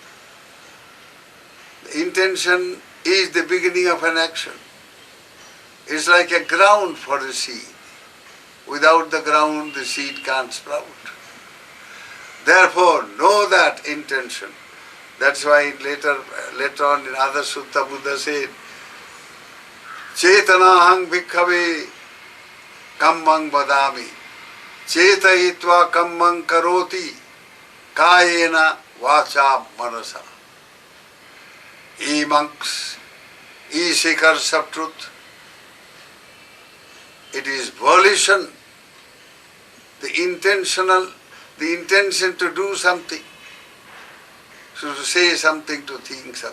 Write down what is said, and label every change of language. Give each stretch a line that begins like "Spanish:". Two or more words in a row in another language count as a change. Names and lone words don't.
English: The intention is the beginning of an action. It's like a ground for the seed. Without the ground, the seed can't sprout. Therefore, know that intention. That's why later on in other sutta Buddha said,
Pali: Chetanahang bhikkhave kammang vadami, chetayitva kammang karoti, kayena vacha manasa.
English: Ye monks, ye seekers of truth, it is volition, the intention to do something, to say something, to think something.